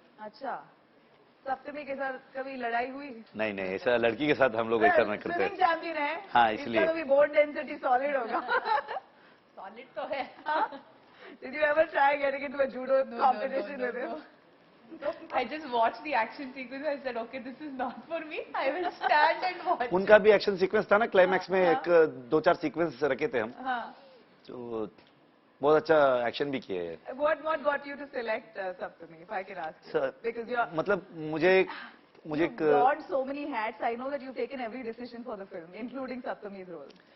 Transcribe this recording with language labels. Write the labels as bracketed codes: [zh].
[hi] अच्छा, सप्तमी के साथ कभी लड़ाई हुई? नहीं नहीं, ऐसा लड़की के साथ हम लोग ऐसा नहीं करते. स्विमिंग चैंपियन है. हाँ, इसलिए. इसका भी बोन डेंसिटी सॉलिड होगा. Solid तो है. [en] Did you ever try getting into a judo competition with him? I just watched the action sequence. I said, okay, this is not for me. I will stand and watch. [hi] उनका भी action sequence था ना, climax में एक 2-4 sequence रखे थे हम. हाँ. तो बहुत अच्छा एक्शन भी किए. [en] What got you to select Saptami, if I can ask you? Sir, Because you are. [hi] मतलब मुझे [en] You've worn so many hats. I know that you've taken every decision for the film, including Saptami's role.